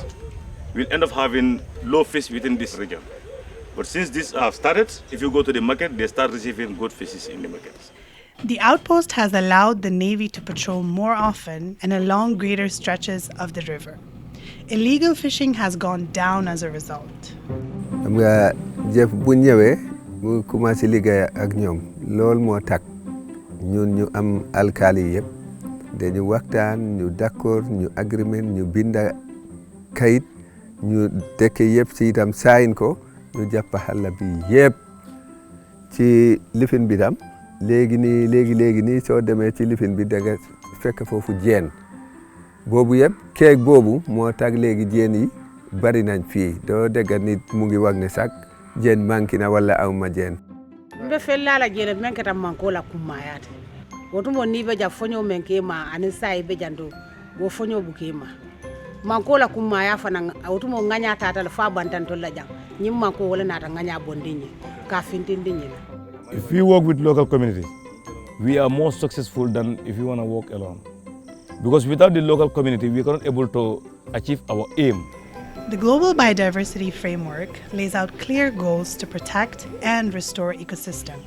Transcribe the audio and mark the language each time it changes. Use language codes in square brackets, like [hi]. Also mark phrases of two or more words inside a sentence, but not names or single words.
[en] We'll end up having low fish within this region. But since this have started, if you go to the market, they start receiving good fishes in the markets. The outpost has allowed the Navy to patrol more often and along greater stretches of the river. Illegal fishing has gone down as a result. [wo] ñun ñu am alkali yëpp dañu waxtaan ñu d'accord ñu agreement ñu binda kayit ñu dëkk yëpp ci itam sign ko ñu jàpp xalla bi yëpp ci lifin bi tam léegi nii soo demee ci lifin bi da nga fekk foofu jeen boobu yëpp keeg boobu moo tax léegi jeen yi bari nañ fii doo dégg nit mu ngi wax ne sax jeen manki na wala aw ma jeen [man] Mbe fella la jere men kata manko la kumayate wotumo ni beja fonyo menke ma anin sai bejando wo fonyo bukema manko la kumaya fana wotumo nganya tata la fa bantanto la jang nyim manko wala nata nganya bondinyi ka fintindinyi. [en] If we work with local community, we are more successful than if we want to work alone, because without the local community we are not able to achieve our aim. The Global Biodiversity Framework lays out clear goals to protect and restore ecosystems.